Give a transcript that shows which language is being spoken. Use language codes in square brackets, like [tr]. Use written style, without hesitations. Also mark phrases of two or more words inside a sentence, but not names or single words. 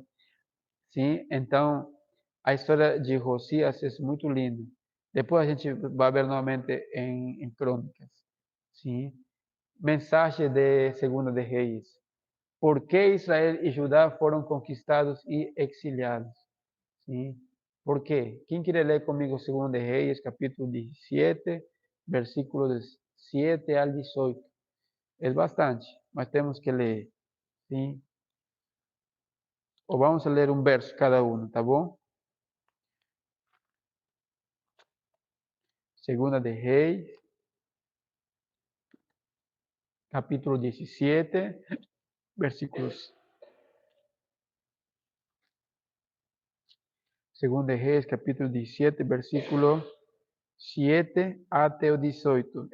[pt] Sim, então a história de Josias é muito linda. Depois a gente vai ver novamente em Crônicas. Sim, mensagem de Segunda de Reis. Por que Israel e Judá foram conquistados e exiliados? Sim. [es] ¿Por qué? ¿Quién quiere leer conmigo Segundo de Reyes, capítulo 17, versículos 7 al 18? Es bastante, [pt] mas temos que ler. [es] ¿Sí? O vamos a leer un verso cada uno, [pt] ¿tá bom? Segunda de Reis, capítulo 17, versículos. Segunda de Reis, capítulo 17, versículo 7 até o 18.